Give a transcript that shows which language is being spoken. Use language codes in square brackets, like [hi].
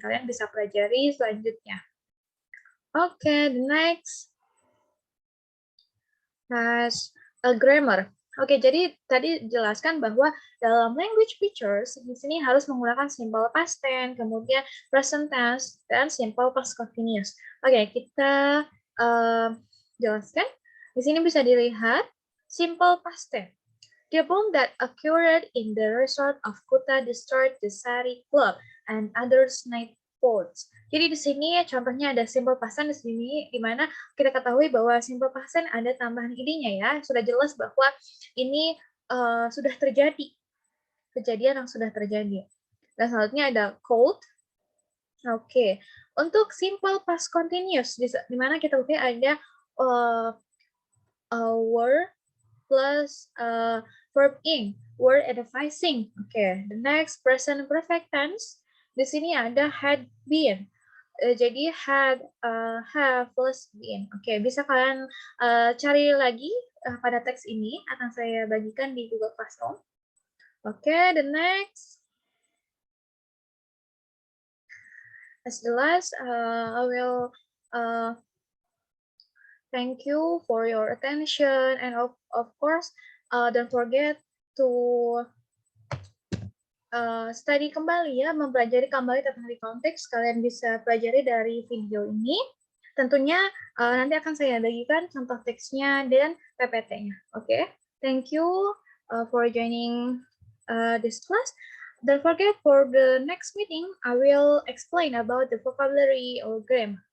[id] Kalian bisa pelajari selanjutnya. [en] Oke, the next has a grammar. [id] Oke, jadi tadi jelaskan bahwa dalam language features di sini harus menggunakan simple past tense, kemudian present tense, dan simple past continuous. Oke, kita jelaskan. Di sini bisa dilihat simple past tense. [en] The bomb that occurred in the resort of Kuta destroyed the Sari Club and others night sports. [id] Jadi di sini contohnya ada simple past tense di sini, di mana kita ketahui bahwa simple past tense ada tambahan id-nya ya. Sudah jelas bahwa ini sudah terjadi, kejadian yang sudah terjadi. Dan selanjutnya ada cold. Oke, untuk simple past continuous, di mana kita pakai ada were plus verb in, were advising. [en] Oke, the next present perfect tense. [id] Di sini ada had been. Jadi had, have plus been. Oke, bisa kalian cari lagi pada teks ini, akan saya bagikan di Google Classroom. [en] Oke, the next. As the last, I will thank you for your attention, and of course, don't forget to study [id] kembali ya, mempelajari kembali tentang [en] recount text. [id] Kalian bisa pelajari dari video ini. Tentunya nanti akan saya bagikan contoh teksnya dan PPT-nya. [en] Oke, thank you for joining this class. Don't forget for the next meeting, I will explain about the vocabulary or grammar.